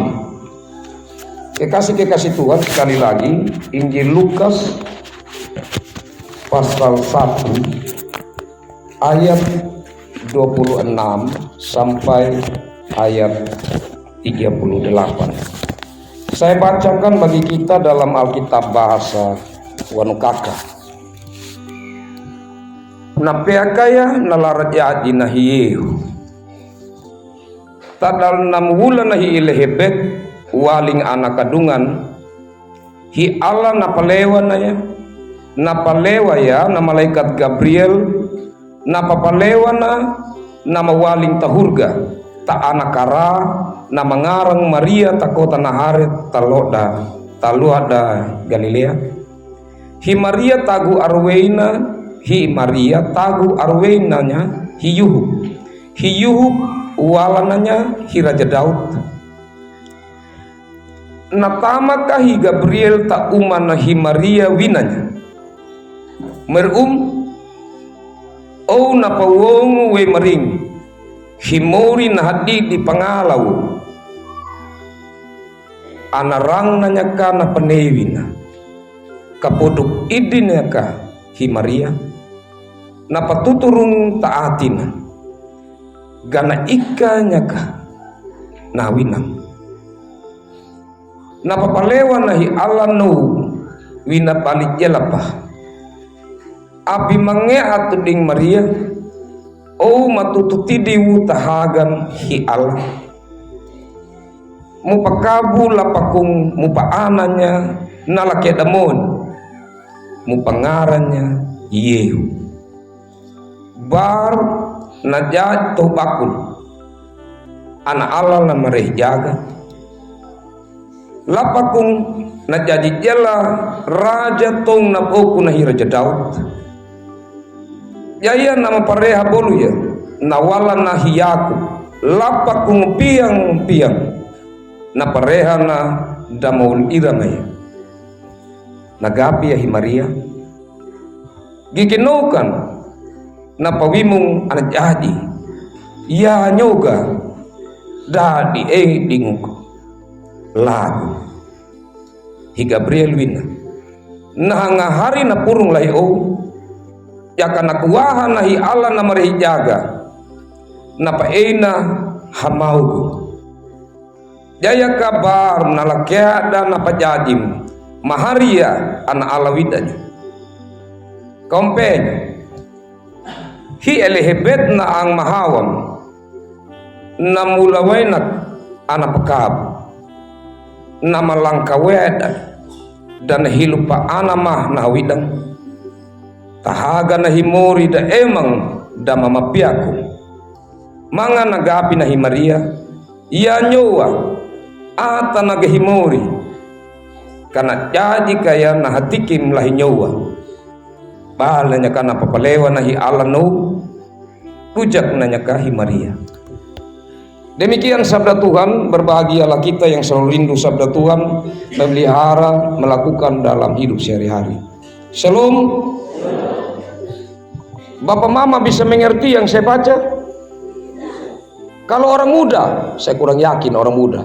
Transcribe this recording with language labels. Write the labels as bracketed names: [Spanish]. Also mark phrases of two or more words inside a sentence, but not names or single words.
[Indonesian] Kekasih-kekasih Tuhan, sekali lagi Injil Lukas pasal 1 ayat 26 sampai ayat 38. Saya bacakan bagi kita dalam Alkitab bahasa Wanukaka. [Wanukaka] Napeakaya nalarat nahiyehu tadal namuwula nahi ilehebet waling anak kadungan hi Allah napalewa ya na malaikat Gabriel napapalewa nama waling tahurga ta anakara na mangarang Maria takota naharet taluada Galilea hi Maria tagu arweina hi Maria tagu arweinanya hiyuhu walananya hi Raja Daud natamaka hi Gabriel ta umana hi Maria winanya o napawongu we maring himori nahadi di pangalau anarang nanya ka na penewina kapoduk idinnya ka hi Maria napatuturung taatina gana ikanya ka nawinam napapalewa nahi Allah no wina palit jalapah api mangeat ding Maria o matututidiwu tahagan hi Allah mupakabu lapakung mupaananya nalakedamon mupangarannya Yehu bar najat tobakul anak Allah na mareh jaga lapakung najadi jela raja tong naboku nahi Raja Daud jaya nama pareha bolu ya nawala nahiyaku lapakung piang na pareha na damaul iramaya nagapi ya hi Maria giginukan na pawimong anak jadi ya nyoga dadi dinguk lagu hi Gabriel wina na ngahari na purung lahi ya kana kuwahan na hi Allah na marihi jaga na paena hamaugu jaya kabar na lakyada na pajadim Maharia anak alawidanya kompenya hi elehebet na ang mahawam na mulawainak anak pekab na malangkaweda dan hilupa anamah na widang tahaga na himori da emang da mamapiaku mga nagapi na hi Maria iya nyowa ata nagahimori karena jadi kaya nahatikim lahi nyowa balanya kana papalewa nahi Allah no pujak nanya kahi Maria. [Indonesian] Demikian sabda Tuhan. Berbahagialah kita yang selalu rindu sabda Tuhan, memelihara, melakukan dalam hidup sehari-hari. Shalom. Bapak mama bisa mengerti yang saya baca? Kalau orang muda, saya kurang yakin orang muda.